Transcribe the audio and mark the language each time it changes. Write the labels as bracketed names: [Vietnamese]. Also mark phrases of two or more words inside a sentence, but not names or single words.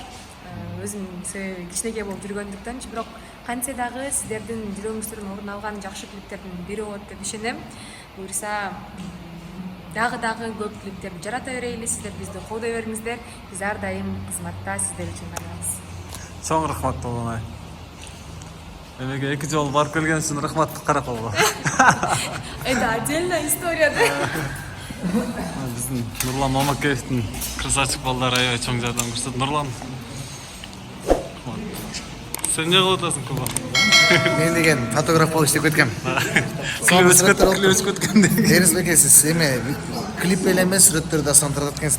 [Kyrgyz] Өзүм себеби кичинекей болуп жүргөндүктөнчү, бирок кантсе дагы сиздердин жүрөгүңүздөрдөн орун алган жакшы клиптердин бири болот деп ишенем. Буюрса дагы көп клиптерди жарата берели, сиздер бизди колдой бериңиздер. Биз ар дайым кызматта сиздер үчүн калабыз. Чоң рахмат Толгонай. Эмеге 2 жолу барып келген үчүн рахмат Караколго. [Russian] Это отдельная история да. [Kyrgyz] Биздин Нурлан Мамакеевдин красавчик балдары аябай чоң жардам көрсөтүп. Нурлан. Сен эмне кылып атасың, Куба? Мен деген фотограф болуп иштеп кеткем. Клип өчүп кеткен. Эрисбек сиз эме клип эле эмес, сүрөттөрдү да сондурат экенсиз.